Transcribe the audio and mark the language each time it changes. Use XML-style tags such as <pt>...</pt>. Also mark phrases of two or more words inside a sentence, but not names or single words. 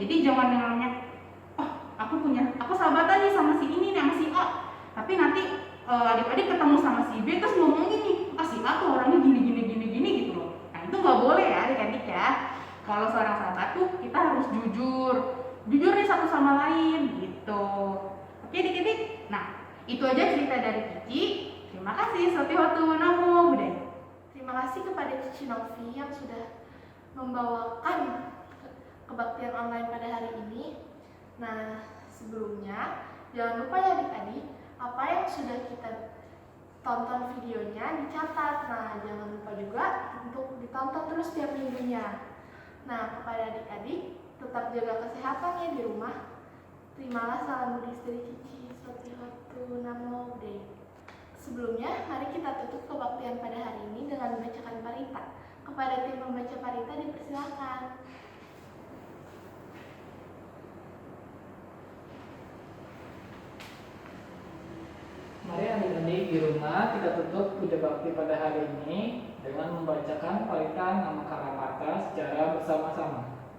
<id>Jadi jangan yang namanya, aku sahabatan nih sama si ini nih, sama si A, tapi nanti adik-adik ketemu sama si B terus ngomong gini, si A tuh orangnya gini gitu loh. Nah, itu nggak boleh ya adik-adik ya. Kalau seorang sahabat tuh kita harus jujur nih satu sama lain gitu. Oke adik-adik. Nah, itu aja cerita dari Cici. Terima kasih.</id> <pi>Sotihotu namo buddhaya.</pi> <id>Terima kasih kepada Cici Novi yang sudah membawakan kebaktian online pada hari ini. Nah, sebelumnya jangan lupa ya adik-adik, apa yang sudah kita tonton videonya dicatat. Nah, jangan lupa juga untuk ditonton terus tiap minggunya. Nah, kepada adik-adik, tetap jaga kesehatannya di rumah. Terimalah salam Buddhis dari Cici.</id> <pi>Sotihotu namo buddhaya.</pi> <id>Sebelumnya, mari kita tutup kebaktian pada hari ini dengan membacakan parita. Kepada tim membaca parita dipersilakan. Mari adik-adik di rumah kita tutup puja bakti pada hari ini dengan membacakan parita nama Kalamata secara bersama-sama.</id>